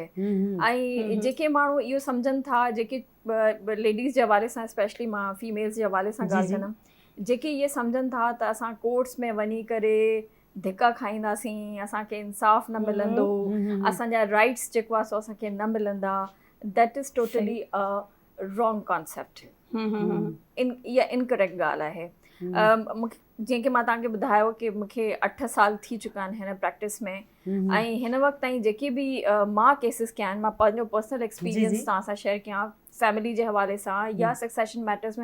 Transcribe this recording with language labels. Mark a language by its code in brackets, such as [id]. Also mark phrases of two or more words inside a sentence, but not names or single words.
[sd] ऐं जेके माण्हू इहो सम्झनि था, जेके लेडीज़ जे हवाले सां स्पेशली मां फीमेल्स जे हवाले सां ॻाल्हि कंदमि, जेके इहे सम्झनि था त असां कोर्ट्स में वञी करे धिका खाईंदासीं, असांखे इंसाफ़ न मिलंदो, असांजा राइट्स जेको आहे सो असांखे न मिलंदा, [en] That is totally a wrong concept. [sd] इहा इनकरेक्ट ॻाल्हि आहे. जीअं की मां तव्हांखे ॿुधायो कि मूंखे 8 साल थी चुका आहिनि हिन प्रैक्टिस में, ऐं हिन वक़्त ताईं जेके बि मां केसिस कया आहिनि, मां पंहिंजो [en] personal experience [sd] तव्हां सां शेयर कयां फैमिली जे हवाले सां या [en] succession matters [sd] में.